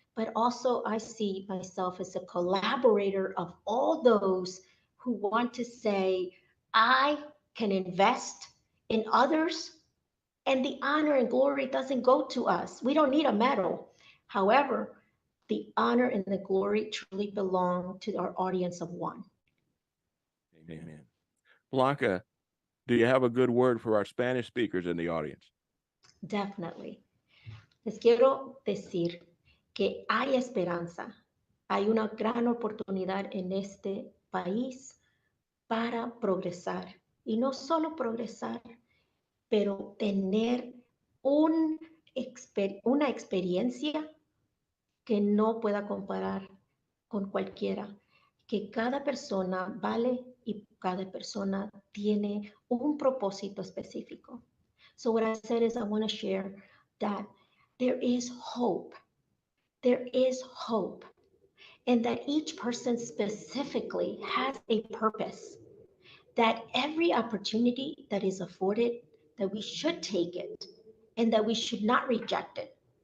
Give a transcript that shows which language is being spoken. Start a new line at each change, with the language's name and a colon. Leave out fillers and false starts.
English: But also, I see myself as a collaborator of all those who want to say, I can invest in others, and the honor and glory doesn't go to us. We don't need a medal. However, the honor and the glory truly belong to our audience of one. Amen. Blanca, do you have a good word for our Spanish speakers in the audience? Definitely.
Spanish: Les quiero decir que hay esperanza. Hay una gran oportunidad en este país para progresar. Y no solo progresar, pero tener un, una experiencia que no pueda comparar con cualquiera, que cada persona vale y cada persona tiene un propósito específico.
English: So what I said is I want to share that there is hope. There is hope. And that each person specifically has a purpose. That every opportunity that is afforded, that we should take it and that we should not reject it.